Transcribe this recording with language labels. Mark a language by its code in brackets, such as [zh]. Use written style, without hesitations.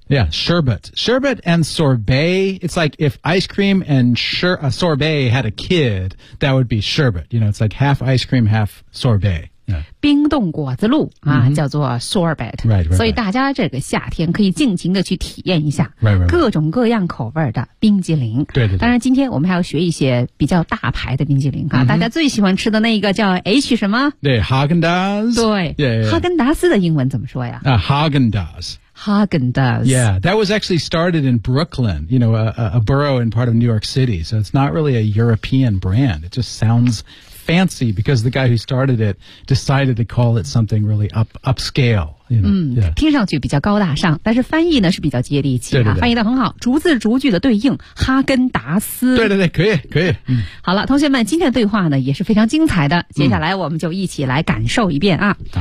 [en] yeah sherbet sherbet and sorbet it's like if ice cream and sorbet had a kid that would be sherbet you know it's like half ice cream half sorbet Yeah. [zh] 冰冻果子露、mm-hmm. 叫做 sorbet [en] right, right, right. [zh] 所以大家这个夏天可以尽情的去体验一下 [en] right, right, right. [zh] 各种各样口味的冰激凌对对对当然今天我们还要学一些比较大牌的冰激凌、mm-hmm. 大家最喜欢吃的那一个叫 H 什么对 Häagen-Dazs 对 [en] yeah, yeah, yeah. [zh] 哈根达斯的英文怎么说呀、 [en] Häagen-Dazs Häagen-Dazs Yeah, that was actually started in Brooklyn you know, a borough in part of New York City so it's not really a European brand it just soundsfancy because the guy who started it decided to call it something really upscale. You know? [zh] 听上去比较高大上但是翻译呢是比较接地气、对对对翻译得很好逐字逐句的对应哈根达斯。对对对可以可以、好了同学们今天的对话呢也是非常精彩的接下来我们就一起来感受一遍啊。